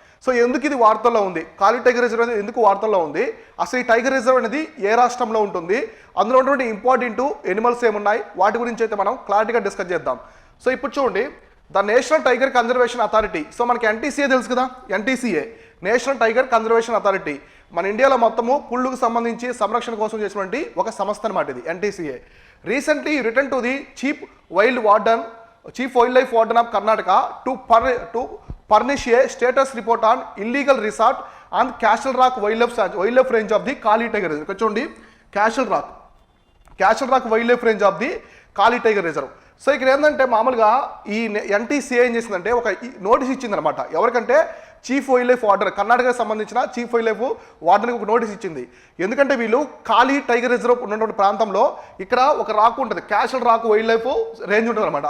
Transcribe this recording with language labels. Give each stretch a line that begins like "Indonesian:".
Telugu: So ఎందుకు ఇది వార్తల్లో ఉంది, కాళీ టైగర్ రిజర్వ్ అనేది ఎందుకు వార్తల్లో ఉంది, అసలు ఈ టైగర్ రిజర్వ్ అనేది ఏ రాష్ట్రంలో ఉంటుంది, అందులో ఉన్నటువంటి ఇంపార్టెంట్ ఎనిమల్స్ ఏమున్నాయి, వాటి గురించి అయితే మనం క్లారిటీగా డిస్కస్ చేద్దాం. సో ఇప్పుడు చూడండి, the national tiger conservation authority. So మనకి ఎన్టీసీఏ తెలుసు కదా, NTCA national tiger conservation authority మన ఇండియాలో మొత్తము పుళ్ళకు సంబంధించి సంరక్షణ కోసం చేసినటువంటి ఒక సంస్థ అనమాట ఇది NTCA.
English: Recently written to the chief wildlife warden of Karnataka to furnish a status report on illegal resort on Castle Rock wildlife range of the Kali Tiger Reserve.
Telugu: ఇక్కడ చూడండి,
English: Castle Rock wildlife range of the Kali Tiger Reserve.
Telugu: So ఇక్కడ ఏంటంటే మామూలుగా ఈ NTCA ఏం చేసిందంటే ఒక notice ఇచ్చిందనమాట. ఎవరికంటే చీఫ్ వైల్డ్ లైఫ్ వార్డర్, కర్ణాటకకు సంబంధించిన చీఫ్ వైల్డ్ లైఫ్ వార్డర్కి ఒక నోటీస్ ఇచ్చింది. ఎందుకంటే వీళ్ళు కాళీ టైగర్ రిజర్వ్ ఉన్నటువంటి ప్రాంతంలో ఇక్కడ ఒక రాక్ ఉంటుంది, క్యాషల్ రాక్ వైల్డ్ లైఫ్ రేంజ్ ఉంటుంది అనమాట.